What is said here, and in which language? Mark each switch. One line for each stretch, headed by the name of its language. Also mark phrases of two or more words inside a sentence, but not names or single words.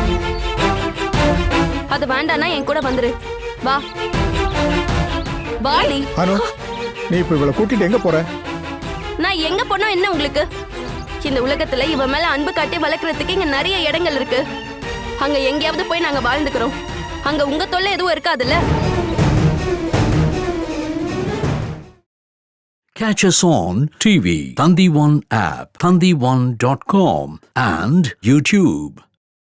Tamil: அது வேண்டானா என் கூட வந்துரு. வா வாடி. அனு, நீ இப்ப இவளை கூட்டிட்டு எங்க போற? நான் எங்க போனா என்ன உங்களுக்கு? இந்த உலகத்துல இவ மேல அன்பு காட்டி வளர்க்கறதுக்கு இங்க நிறைய இடங்கள் இருக்கு. அங்க எங்கேயாவது போய் நாங்க வாழ்ந்துக்கிறோம். அங்க உங்க தொல்லை எதுவும் இருக்காதுல்ல.
English: Catch us on TV, Thandivan app, thandivan.com and YouTube.